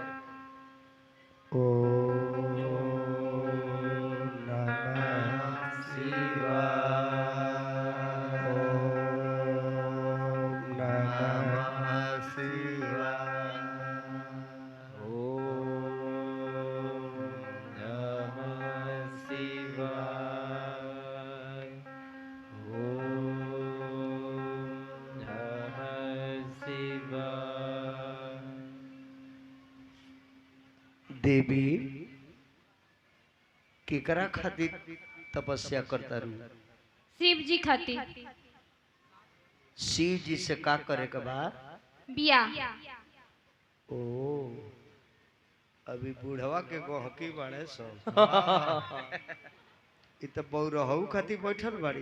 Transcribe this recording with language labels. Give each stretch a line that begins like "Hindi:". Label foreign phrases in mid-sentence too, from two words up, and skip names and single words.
Sanskrit: ओम नमः शिवाय, ओम नमः शिवाय, ओम नमः शिवाय, ओम नमः शिवाय।
Bhojpuri: देवी केकरा खातिर तपस्या करता रू? शिव जी खातिर। शिव जी से का करे के बा? बिया ओ अभी बूढ़वा के गहकी बड़े सब इ तो बौरहू खातिर बैठल बाड़ी।